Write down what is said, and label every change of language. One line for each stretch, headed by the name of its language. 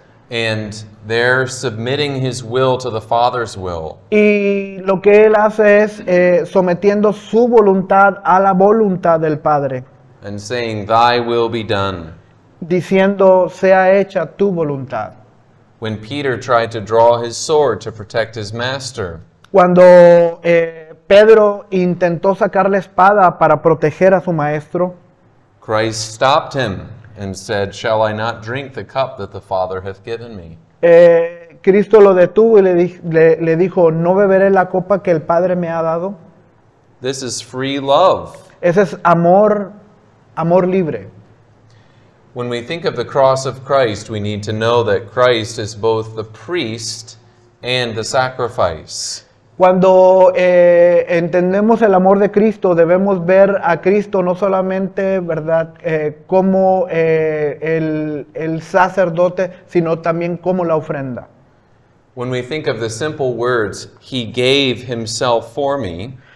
English: And there submitting his will to the Father's will.
Spanish: Y lo que él hace es sometiendo su voluntad a la voluntad del Padre,
English: And saying, thy will be done.
Spanish: diciendo, sea hecha tu voluntad.
English: When Peter tried to draw his sword to protect his master,
Spanish: Cuando Pedro intentó sacar la espada para proteger a su maestro,
English: Christ stopped him and said, "Shall I not drink the cup that the Father hath given me?"
Spanish: Cristo lo detuvo y le dijo, ¿no beberé la copa que el Padre me ha dado?
English: This is free love.
Spanish: Ese es amor libre.
English: When we think of the cross of Christ, we need to know that Christ is both the priest and the sacrifice.
Spanish: Cuando entendemos el amor de Cristo, debemos ver a Cristo no solamente, ¿verdad?, como el sacerdote, sino también como la ofrenda.
English: When we think of the simple words, "He gave himself for me,"